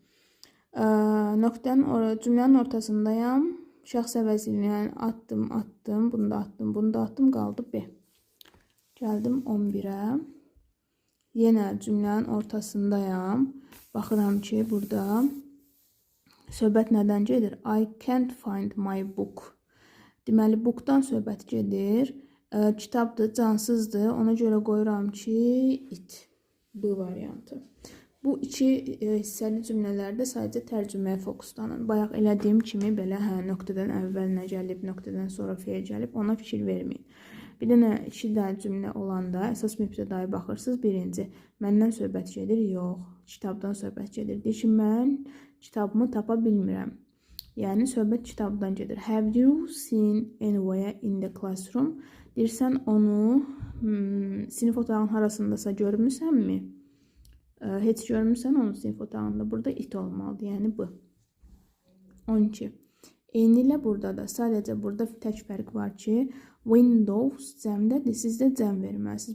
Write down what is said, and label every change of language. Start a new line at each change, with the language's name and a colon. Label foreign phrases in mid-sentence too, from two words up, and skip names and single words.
Azerbaijani: Cümlənin ortasındayam. Şəxs əvəzliyini atdım, bunu da atdım, qaldı B. Gəldim 11-ə. Yenə cümlənin ortasındayam. Baxıram ki, burada söhbət nədən gedir?
English: I can't find my book.
Azerbaijani: Deməli, bookdan söhbət gedir. Kitabdır, cansızdır. Ona görə qoyuram ki, it. B variantı. Bu iki hissəli cümlələrdə sadəcə tərcüməyə fokuslanın. Bayaq elədiyim kimi belə nöqtədən əvvəl nə gəlib, nöqtədən sonra feil gəlib, ona fikir verməyin. Bir dənə iki dənə cümlə olanda əsas mübtədaya baxırsınız. Birinci, məndən söhbət gedir, yox. Kitabdan söhbət gedir. Deyir ki, mən kitabımı tapa bilmirəm. Yəni, söhbət kitabdan gedir.
English: Have you seen anywhere in the classroom?
Azerbaijani: Deyirsən, onu sinif otağının harasındasa görmüsənmi? Heç görmüsən onu sinif otağında. Burada it olmalıdır, yəni B. 12. Eyni ilə burada da, sadəcə burada tək fərq var ki, Windows cəmdədir, siz də cəm verməlisiniz.